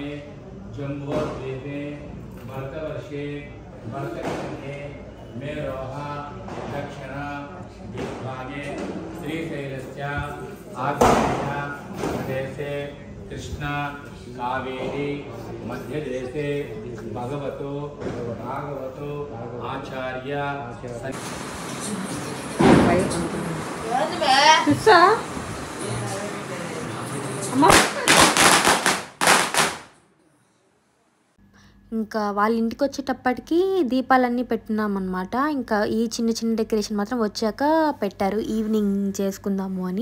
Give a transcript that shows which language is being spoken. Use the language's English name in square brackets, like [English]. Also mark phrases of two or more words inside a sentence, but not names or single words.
[Sanskrit] जम्बोद्वीपे भरतवर्षे भरतखण्डे मेरोह दक्षिण दिग्भागे श्रीशैलस्य आग्नेय प्रदेशे कृष्णा कावेरी मध्यदेशे भगवतो भागवतो आचार्य [Telugu] ఇంకా వాళ్ళ ఇంటికి వచ్చేటప్పటికి దీపాలన్నీ పెట్టినామన్నమాట. ఇంకా ఈ చిన్న చిన్న డెకరేషన్ మాత్రం వచ్చాక పెట్టారు, ఈవినింగ్ చేసుకుందాము అని.